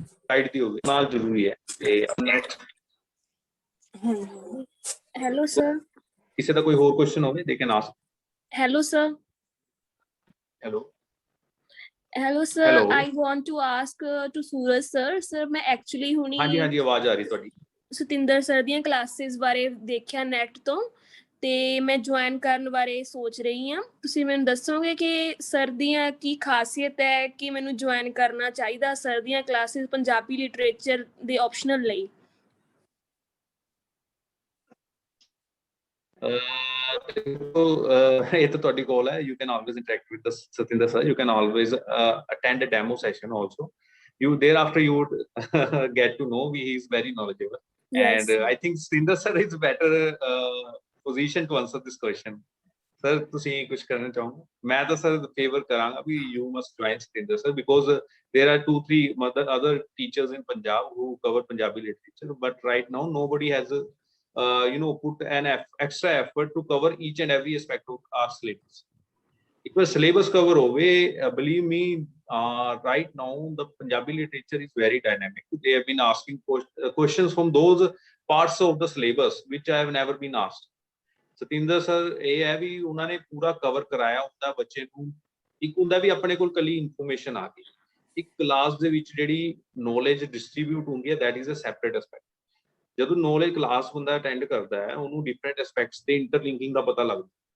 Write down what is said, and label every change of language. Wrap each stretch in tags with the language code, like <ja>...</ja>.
<pa>Guide दी होगी ਨਾਲ ਜ਼ਰੂਰੀ ਹੈ। ਤੇ ਨੈਕਸਟ</pa> <en>Hello sir.</en> <pa>ਕਿਸੇ ਦਾ ਕੋਈ ਹੋਰ ਕੁਐਸਚਨ ਹੋਵੇ</pa> <en>They can ask. Hello sir. Hello hello sir, I want to ask to Suraj sir. Sir मैं actually ਹੁਣੀ</en> <pa>ਹਾਂਜੀ ਹਾਂਜੀ ਆਵਾਜ਼ ਆ ਰਹੀ ਤੁਹਾਡੀ। ਸਤਿੰਦਰ ਸਰ ਦੀਆਂ ਕਲਾਸਿਸ ਬਾਰੇ ਦੇਖਿਆ ਨੈਟ ਤੋਂ, ਤੇ ਮੈਂ ਜੁਆਇਨ ਕਰਨ ਬਾਰੇ ਸੋਚ ਰਹੀ ਹਾਂ। ਤੁਸੀਂ ਮੈਨੂੰ ਦੱਸੋਗੇ ਕਿ ਸਰ ਦੀਆਂ ਕੀ ਖਾਸੀਅਤ ਹੈ ਕਿ ਮੈਨੂੰ ਜੁਆਇਨ ਕਰਨਾ ਚਾਹੀਦਾ ਸਰ ਦੀਆਂ ਕਲਾਸਿਸ ਪੰਜਾਬੀ ਲਿਟਰੇਚਰ ਦੇ ਆਪਸ਼ਨਲ ਲਈ? ਇਹ ਤਾਂ ਤੁਹਾਡੀ ਕੋਲ ਹੈ,</pa> <en>You can always interact with Satinder sir, you can always attend a demo session also, you thereafter you would get to know he is very knowledgeable। Yes, and I think Satinder sir is better position to answer this question।</en> <pa>sir ਤੁਸੀਂ ਕੁਝ ਕਰਨਾ ਚਾਹੋਗੇ? ਮੈਂ ਤਾਂ</pa> <en>sir favor</en> <pa>ਕਰਾਂਗਾ ਵੀ</pa> <en>you must join Satinder sir because there are 2-3 other teachers in Punjab who cover Punjabi literature, but right now nobody has put an extra effort to cover each and every aspect of our syllabus।</en> <pa>ਇੱਕ ਵਾਰ syllabus cover ਹੋਵੇ,</pa> <en>believe me, right now the Punjabi literature is very dynamic। They have been asking questions from those parts of the syllabus which I have never been asked।</en> <pa>Satinder sir ਇਹ ਹੈ ਵੀ ਉਹਨਾਂ ਨੇ ਪੂਰਾ cover ਕਰਾਇਆ ਹੁੰਦਾ ਬੱਚੇ ਨੂੰ। ਇੱਕ ਹੁੰਦਾ ਵੀ ਆਪਣੇ ਕੋਲ ਕੱਲੀ ਇਨਫੋਰਮੇਸ਼ਨ ਆ ਗਈ, ਇੱਕ ਕਲਾਸ ਦੇ ਵਿੱਚ ਜਿਹੜੀ ਨੌਲੇਜ ਡਿਸਟ੍ਰੀਬਿਊਟ ਹੁੰਦੀ ਹੈ</pa> <en>that is a separate aspect।</en> <pa>ਜਦੋਂ ਨੌਲੇਜ ਕਲਾਸ ਬੰਦਾ ਅਟੈਂਡ ਕਰਦਾ ਹੈ ਉਹਨੂੰ ਡਿਫਰੈਂਟ ਐਸਪੈਕਟਸ ਤੇ ਇੰਟਰਲਿੰਕਿੰਗ ਦਾ ਪਤਾ ਲੱਗਦਾ।</pa>